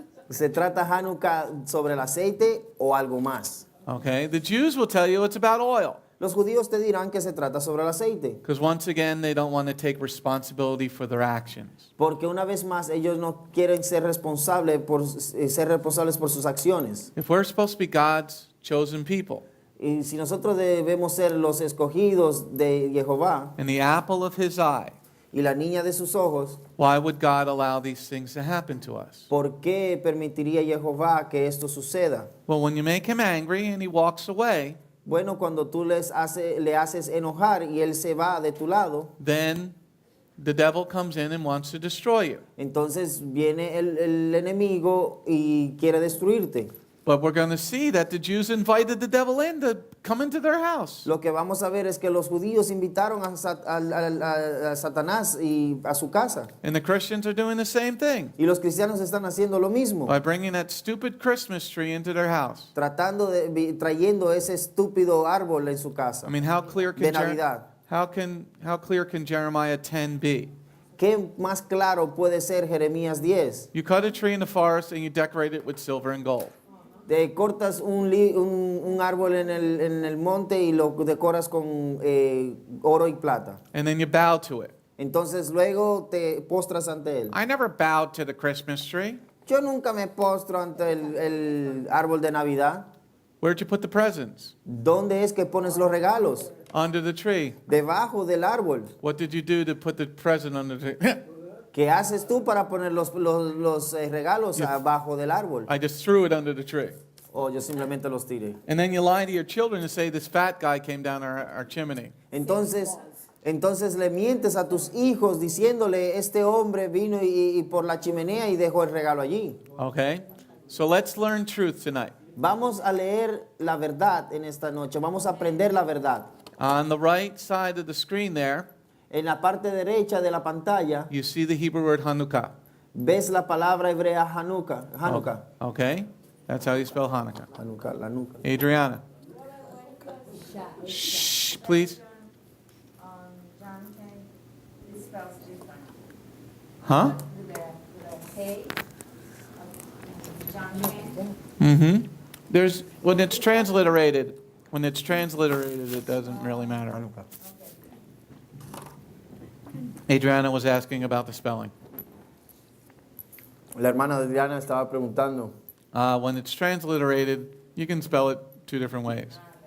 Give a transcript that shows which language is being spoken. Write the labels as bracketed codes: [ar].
[es] ¿Se trata Hanukkah sobre el aceite o algo más? [en] Okay, the Jews will tell you it's about oil. [es] Los judíos te dirán que se trata sobre el aceite. [en] Because once again, they don't want to take responsibility for their actions. [es] Porque una vez más ellos no quieren ser responsables por sus acciones. [en] If we're supposed to be God's chosen people, [es] Y si nosotros debemos ser los escogidos de Jehová [en] and the apple of his eye, [es] y la niña de sus ojos, [en] why would God allow these things to happen to us? [es] ¿por qué permitiría Jehová que esto suceda? [en] Well, when you make him angry and he walks away, [es] Bueno, cuando tú le haces enojar y él se va de tu lado, [en] then the devil comes in and wants to destroy you. [es] entonces viene el enemigo y quiere destruirte. [en] But we're going to see that the Jews invited the devil in to come into their house. [es] Lo que vamos a ver es que los judíos invitaron a Satanás y a su casa. [en] And the Christians are doing the same thing [es] Y los cristianos están haciendo lo mismo, [en] by bringing that stupid Christmas tree into their house. [es] trayendo ese estúpido árbol en su casa [en] I mean, how clear [es] de [en] can [es] Navidad. [en] how clear can Jeremiah 10 be? [es] ¿Qué más claro puede ser Jeremías 10? [en] You cut a tree in the forest and you decorate it with silver and gold. [es] Te cortas un árbol en el monte y lo decoras con oro y plata. [en] And then you bow to it. [es] Entonces luego te postras ante él. [en] I never bowed to the Christmas tree. [es] Yo nunca me postro ante el árbol de Navidad. [en] Where'd you put the presents? [es] ¿Dónde es que pones los regalos? [en] Under the tree. [es] Debajo del árbol. [en] What did you do to put the present under the tree? [es] ¿Qué haces tú para poner los regalos abajo del árbol? [en] I just threw it under the tree. [es] O yo simplemente los tiré. [en] And then you lie to your children and say, this fat guy came down our chimney. [es] Entonces le mientes a tus hijos diciéndole, este hombre vino y por la chimenea y dejó el regalo allí. [en] Okay? So let's learn truth tonight. [es] Vamos a leer la verdad en esta noche. Vamos a aprender la verdad. [en] On the right side of the screen there, [es] En la parte derecha de la pantalla [en] you see the Hebrew word Hanukkah. [es] ves la palabra hebrea Hanukkah. [en] Okay? That's how you spell Hanukkah. [es] Hanukkah, la nuca. [en] Adriana. Shh, please. John K. It spells different. Huh? With a K. John K. Mm-hmm. When it's transliterated, it doesn't really matter. Adriana was asking about the spelling. [es] La hermana Adriana estaba preguntando, [en] When it's transliterated, you can spell it two different ways.